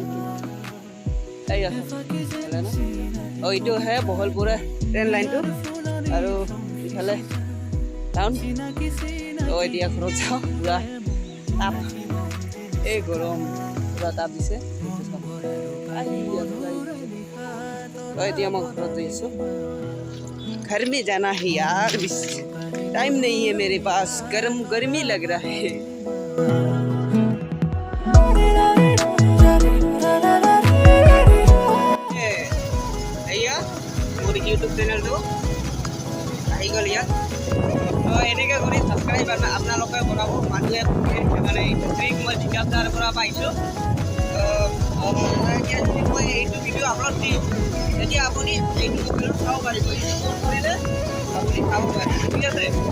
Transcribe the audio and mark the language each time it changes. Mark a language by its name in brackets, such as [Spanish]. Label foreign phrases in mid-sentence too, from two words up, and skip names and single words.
[Assamese] এইটো হে বহলপুৰৰ ট্ৰেইন লাইনটো আৰু ইফালে টাউন তো এতিয়া ঘৰত যাওঁ পুৰা তাপ এই গৰম পুৰা তাপ দিছে তো এতিয়া মই ঘৰত যাই আছোঁ [Hindi] घर में जाना है यार टाइम नहीं है मेरे पास गर्मी लग रहा है [Assamese] ইউটিউব চেনেলটো আহি গ'ল ইয়াত তো এনেকৈ কৰি ছাবস্ক্ৰাইব আপোনালোকে বনাব মানুহে মানে ট্ৰিক মই বিকাশদাৰ পৰা পাইছোঁ যদি মই এইটো ভিডিঅ' আপলোড দিম তেতিয়া আপুনি এইটো ভিডিঅ' চাব পাৰিব এইটো কৰিলে আপুনি চাব পাৰিব ঠিক আছে